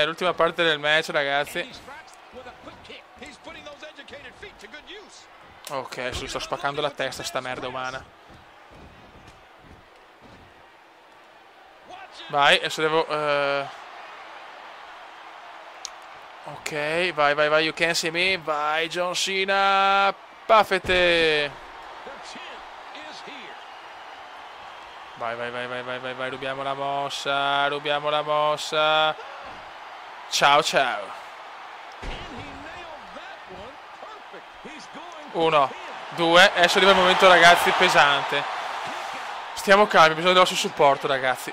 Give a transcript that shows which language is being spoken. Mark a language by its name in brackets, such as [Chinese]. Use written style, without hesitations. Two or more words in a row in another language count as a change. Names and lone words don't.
[Italian] L'ultima parte del match, ragazzi. Ok, adesso sto spaccando la testa sta merda umana. Vai, adesso devo... Ok, vai, [English] you can see me. [Italian] Vai, John Cena. Paffete. Vai, rubiamo la mossa. Ciao. 1, 2, adesso arriva il momento, ragazzi, pesante. Stiamo calmi, ho bisogno del vostro supporto, ragazzi.